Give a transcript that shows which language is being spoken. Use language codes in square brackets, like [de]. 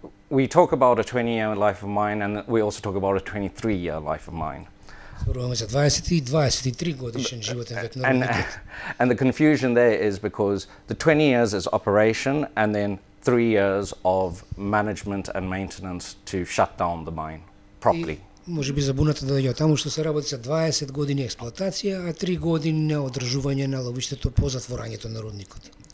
[en] We talk about a 20-year life of mine, and we also talk about a 23-year life of mine. [mk] Зборуваме за 20 и 23 годишен животен век на рудникот. [en] And the confusion there is because the 20 years is operation and then 3 years of management and maintenance to shut down the mine properly. [mk] Може би забуната да доаѓа таму што се работи за 20 години експлоатација, а 3 години на одржување на ловиштето по затворањето на рудникот.